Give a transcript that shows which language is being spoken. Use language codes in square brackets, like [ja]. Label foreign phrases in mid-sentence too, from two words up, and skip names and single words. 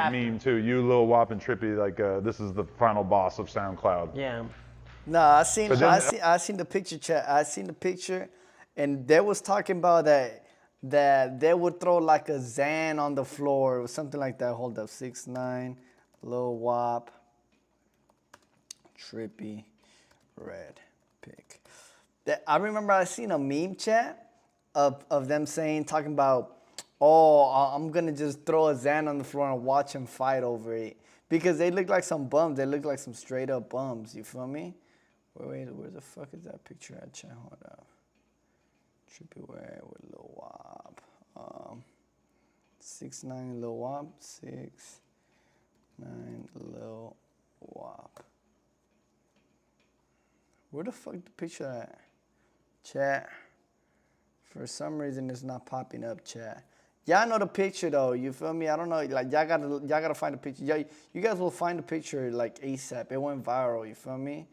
[en] after. meme too. You, Lil Wop, and Trippy, like, this is the final boss of SoundCloud. Yeah. Nah, I seen the picture, chat. I seen the picture, and they was talking about that they would throw like a Xan on the floor or something like that. Hold up, 6ix9ine, Lil Wop, Trippy, Red Pick. I remember I seen a meme, chat, of them talking about, oh, I'm gonna just throw a Xan on the floor and watch him fight over it, because they look like some bums. They look like some straight up bums. You feel me? Wait, where the fuck is that picture at, chat? Hold up. Trippy Red with Lil Wop. 6ix9ine Lil Wop. 6ix9ine Lil Wop. Where the fuck the picture at? Chat. For some reason it's not popping up, chat. Y'all know the picture though, you feel me? I don't know, like y'all gotta find the picture. You guys will find the picture like ASAP. It went viral, you feel me?